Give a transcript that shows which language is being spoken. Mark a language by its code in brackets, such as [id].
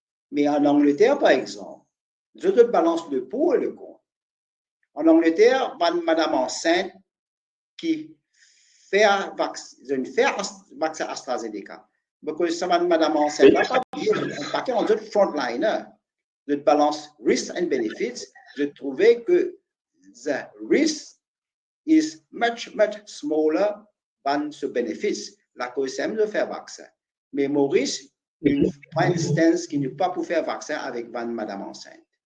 [fr] Mais en Angleterre, par exemple, je te balance le pour et le contre. En Angleterre, madame enceinte qui fait vaccin AstraZeneca. Parce que ça, madame enceinte, là, pas bien, parce qu'on a frontliner. Je balance [en] risk and benefits. [fr] Je trouvais que [en] the risk is much smaller than the benefits. [fr] La cause c'est de faire vaccin. Mais Maurice, une instance qui n'est pas pour faire vaccin avec madame enceinte.